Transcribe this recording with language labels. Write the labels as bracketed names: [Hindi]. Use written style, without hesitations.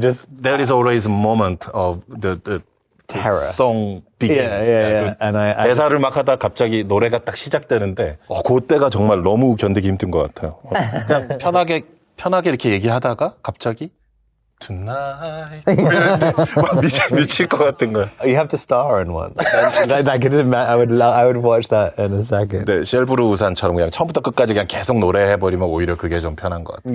[English] There is always a moment of the terror. song begins. Yeah. And [Korean] 대사를 막 하다 갑자기 노래가 딱 시작되는데 그때가 정말 너무 견디기 힘든 것 같아요. 그냥 편하게 이렇게 얘기하다가 갑자기 Tonight. 막 미칠 것 같은 거야. [English] You have to star in one. I would watch that in a second. [Korean] 네, 쉘브르 우산처럼 그냥 처음부터 끝까지 그냥 계속 노래해버리면 오히려 그게 좀 편한 것 같아.